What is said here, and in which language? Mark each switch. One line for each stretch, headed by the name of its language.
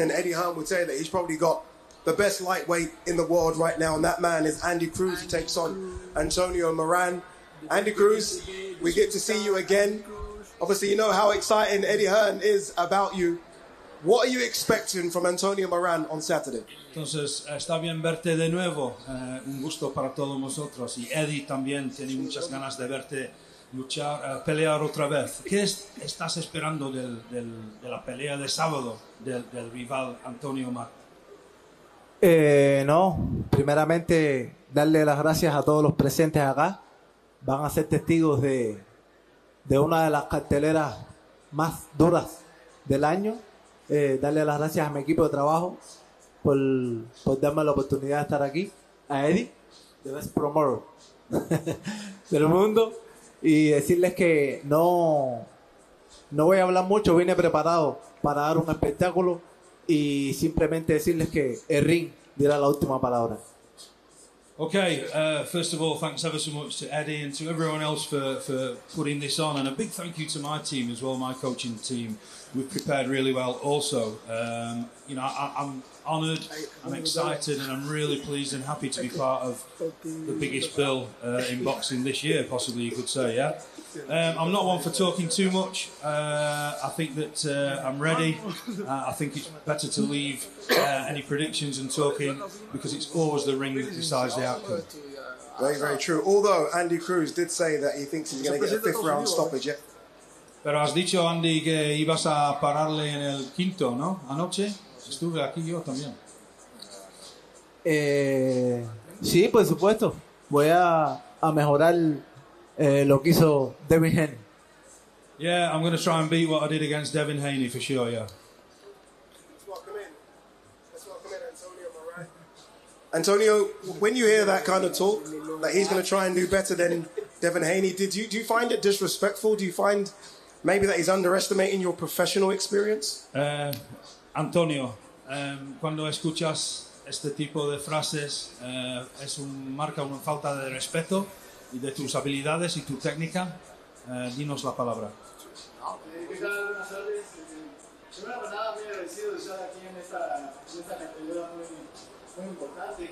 English: And Eddie Hearn would say that he's probably got the best lightweight in the world right now. And that man is Andy Cruz, who takes on Antonio Moran. Andy Cruz, we get to see you again. Obviously, you know how exciting Eddie Hearn is about you. What are you expecting from Antonio Moran on Saturday?
Spanish: Entonces, está bien verte de nuevo. Un gusto para todos nosotros. Y Eddie también tiene muchas ganas de verte luchar, pelear otra vez. ¿Qué estás esperando de la pelea de sábado del rival Antonio Moran? No, primeramente darle las gracias a todos los presentes acá. Van a ser testigos de una de las carteleras más duras del año. Darle las gracias a mi equipo de trabajo por darme la oportunidad de estar aquí. A Eddie,
English: the best promoter
Spanish: del mundo. Y decirles que no voy a hablar mucho, vine preparado para dar un espectáculo. Y simplemente decirles que el ring dirá la última palabra.
English: Okay, first of all, thanks ever so much to Eddie and to everyone else for putting this on, and a big thank you to my team as well, my coaching team. We've prepared really well also. I'm honoured, I'm excited, and I'm really pleased and happy to be part of the biggest bill in boxing this year, possibly you could say, yeah? I'm not one for talking too much. I think that I'm ready. I think it's better to leave any predictions and talking, because it's always the ring that decides the outcome. Very, very true. Although Andy Cruz did say that he thinks he's going to get a fifth round stoppage, yeah?
Spanish: Pero has dicho, Andy, que ibas a pararle en el quinto, ¿no? Anoche estuve aquí yo también. Sí, por supuesto. Voy a mejorar lo que hizo Devin Haney.
English: Yeah, I'm going to try and beat what I did against Devin Haney for sure, yeah. Let's welcome in Antonio Moran. Antonio, when you hear that kind of talk, that he's going to try and do better than Devin Haney, do you find it disrespectful? Do you find maybe that he's underestimating your professional experience?
Spanish: Antonio, cuando escuchas este tipo de frases, marca una falta de respeto y de tus habilidades y tu técnica. Dinos la palabra. Buenas tardes. Primero que nada, muy agradecido de estar aquí en esta cartelera muy importante.